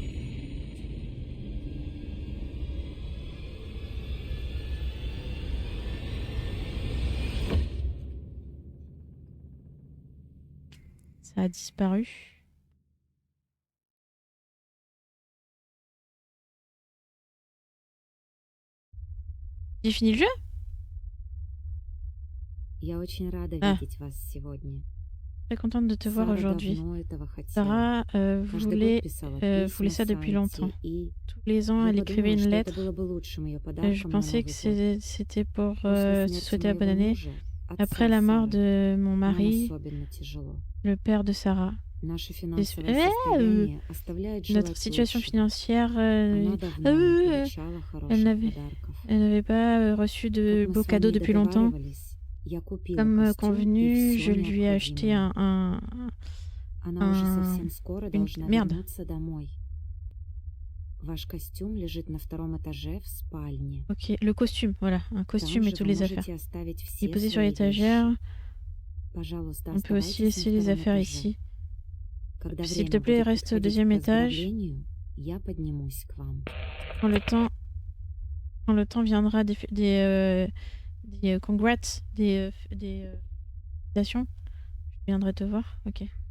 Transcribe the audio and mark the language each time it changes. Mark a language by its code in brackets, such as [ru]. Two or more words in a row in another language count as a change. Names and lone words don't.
[fr] Ça a disparu. J'ai fini le jeu? [ru] Я очень рада Ah, видеть вас сегодня. [fr] très contente de te voir [ru] Сара [fr] aujourd'hui. [ru] давно этого хотела. [fr] Sarah [ru] Каждый год [fr] voulait, [ru] писала [fr] voulait [ru] письма [fr] ça depuis longtemps. [ru] Санте, и [fr] Tous les ans, [ru] я [fr] elle écrivait [ru] подумала, [fr] une [ru] что это [fr] lettre. [ru] было бы лучшим ее [fr] Je [ru] подарком на [fr] pensais que [ru] Новый год. [fr] c'était pour [ru] После [fr] se [ru] смерти [fr] souhaiter la bonne [ru] моего [fr] année. [ru] мужа, [fr] Après [ru] отца [fr] la mort [ru] Сары, [fr] de mon [ru] нам [fr] mari, [ru] особенно тяжело. [fr] le père de Sarah. [ru] Наше финансовое состояние оставляет [fr] Notre [ru] желать [fr] situation [ru] лучшего. [fr] financière, [ru] Она давно не получала [fr] elle [ru] хороших [fr] n'avait [ru] подарков. [fr] pas reçu de [ru] Как мы [fr] beaux [ru] с [fr] cadeaux [ru] вами и [fr] depuis longtemps. [ru] договаривались, я купила [fr] Comme [ru] костюм и [fr] convenu, je [ru] все [fr] lui ai acheté [ru] необходимое. Она уже совсем скоро должна [fr] Merde. [ru] вернуться домой. Ваш костюм лежит на втором этаже в спальне. [fr] Ok, le costume, voilà, un costume [ru] Там [fr] et [ru] же [fr] toutes [ru] вы [fr] les affaires. [ru] можете оставить [fr] Il est [ru] все [fr] posé sur [ru] свои [fr] l'étagère. [ru] вещи. Пожалуйста, [fr] On peut aussi [ru] оставайтесь на [fr] laisser les [ru] втором [fr] affaires [ru] этаже. [fr] ici. [ru] Когда [fr] S'il te [ru] время [fr] plaît, [ru] будет [fr] reste au [ru] подходить к [fr] deuxième étage. [ru] поздравлению, я поднимусь к вам. [fr] Quand le temps viendra des congrats, des félicitations, je viendrai te voir. Ok.